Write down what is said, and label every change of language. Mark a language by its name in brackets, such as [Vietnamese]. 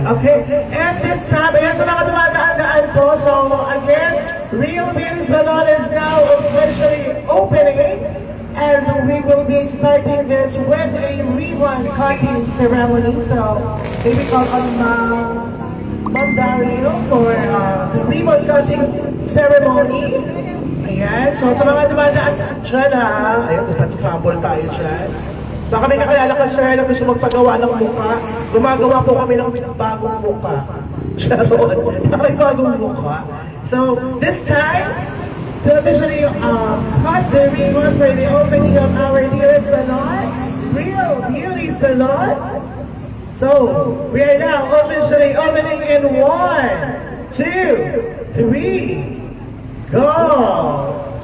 [Filipino] Okay, [English] and this time, [Filipino] ayan sa mga dumadaan po. [English] So, again, Real Beauty Salon is now officially opening as we will be starting this with a ribbon cutting ceremony. So, maybe call on Ma'am Dario for the ribbon cutting ceremony. [Filipino] Ayan, so sa mga dumadaan dyan ha, ayun, scramble tayo dyan. Baka may nakalala ka sir na gusto magpagawa ng mukha. Gumagawa po kami ng bagong mukha. Sharon, may bagong mukha. [English] So, this time, to officially cut the ribbon for the opening of our dear salon, Real Beauty Salon. So, we are now officially opening in 1, 2, 3, go!